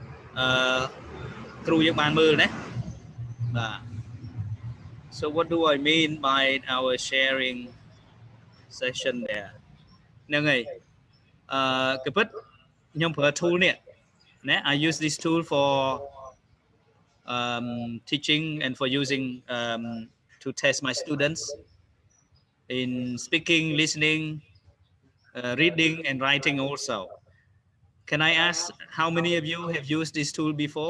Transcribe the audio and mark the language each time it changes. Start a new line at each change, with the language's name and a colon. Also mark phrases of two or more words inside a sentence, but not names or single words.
Khmer: គ្រូយើងបានមើលណាបាទ
English: so what do I mean by our sharing session there
Khmer: ហ្នឹងហើយគឺពិតខ្ញុំប្រើ tool នេះណា
English: I use this tool for teaching and for using to test my students in speaking, listening, reading and writing also. Can I ask how many of you have used this tool before?